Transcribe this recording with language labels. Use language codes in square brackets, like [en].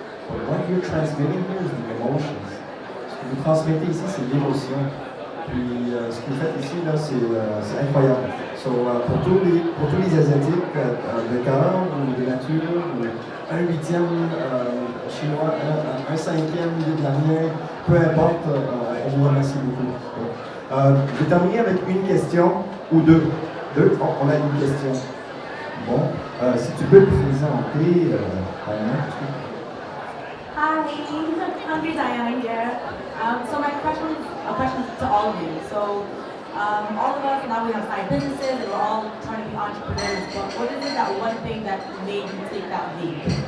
[en] But what you're transmitting here is the emotions. [fr] Ce que vous transmettez ici, c'est l'émotion. Puis ce que vous faites ici, là, c'est incroyable. So, pour tous les Asiatiques de cœur ou de nature, ou un huitième chinois, un cinquième vietnamien, peu importe, On vous remercie beaucoup. Je vais terminer avec une question ou deux. Oh, on a une question. Bon, si tu peux te présenter, Diana. [en] Hi, I'm Diana here. So my question, a question to all of you. So all of us now we have side businesses and we're all trying to be entrepreneurs. But what is it that one thing that made you take that leap?